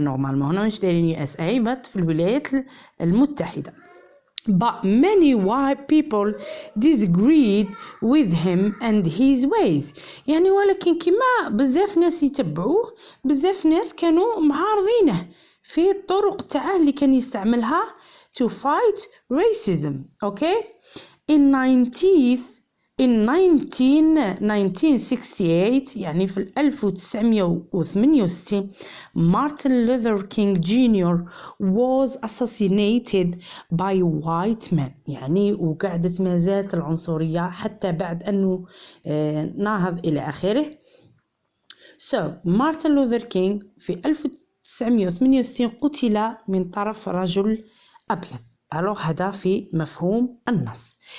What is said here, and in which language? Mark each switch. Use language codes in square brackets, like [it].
[ar] نورمالمون هنا مش دايرين US A but في الولايات المتحدة. [en] But many white people disagreed with him and his ways. [ar] يعني ولكن كما بزاف ناس يتبعوه بزاف ناس كانوا معارضينه في الطرق تاعه اللي كان يستعملها [en] to fight racism. Okay? In 1968 [ar] يعني في 1968 [en] Martin Luther King Jr. was assassinated by white men. [ar] يعني وقعدت ما زالت العنصرية حتى بعد أنه ناهض إلى آخره. So Martin Luther King في 1968 قتل من طرف رجل أبيض. alors هذا في مفهوم النص.